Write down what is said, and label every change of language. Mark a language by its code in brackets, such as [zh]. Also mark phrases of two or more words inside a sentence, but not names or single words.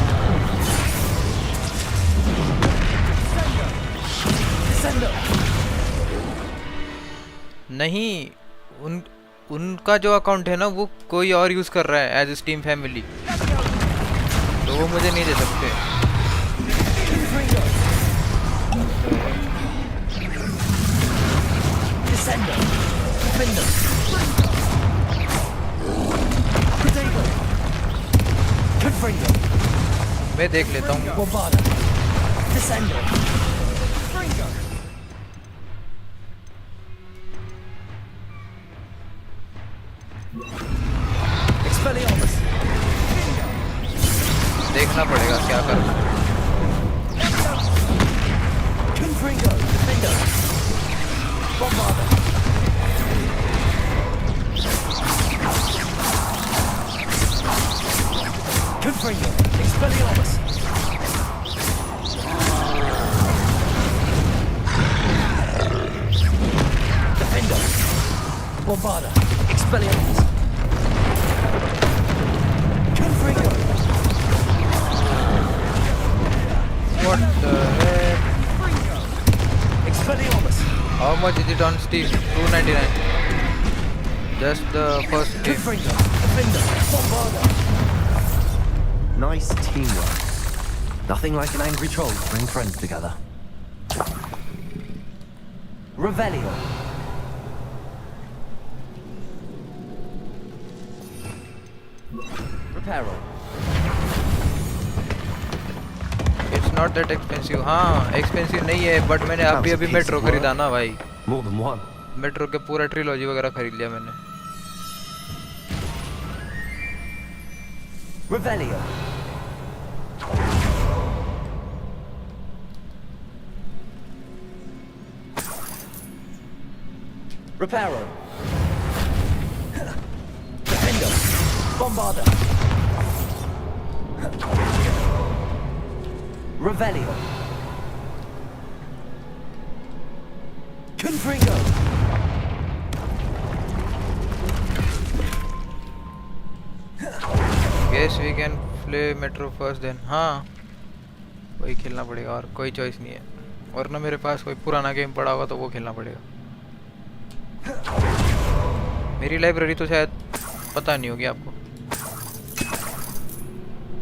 [en] Descender. [hi] नहीं, उनका जो अकाउंट है ना वो कोई और यूज कर रहा है [en] as Steam family, [hi] तो वो मुझे नहीं दे सकते। [en] Descender. Defender. Protego. Confringo. [hi] मैं देख लेता हूँ। [en] Bombarda. Descender. Confringo. Expelliarmus. [hi] देखना पड़ेगा क्या करना। [en] Confringo. Defender. Bombarda. Confringo. Expelliarmus. Defender. Bombarda. Expelliarmus. Confringo. What the heck? Expelliarmus. How much is it on Steam? $2.99. Just the first game. Confringo. Defender. Bombarda. Nice teamwork. Nothing like an angry troll to bring friends together. Revelio. Reparo. It's not that expensive. [hi] हाँ expensive नहीं है, but मैंने अभी मेट्रो खरीदा ना भाई। [en] More than one. [hi] मेट्रो के पूरा ट्रिलॉजी वगैरह खरीद लिया मैंने। [en] Revelio. Reparo. Defender. Bombarda. Revelio. Confringo. Guess we can play Metro first then. [hi] हाँ वही खेलना पड़ेगा और कोई चॉइस नहीं है, वरना मेरे पास कोई पुराना गेम पड़ा होगा तो वो खेलना पड़ेगा। मेरी लाइब्रेरी तो शायद पता नहीं होगी आपको।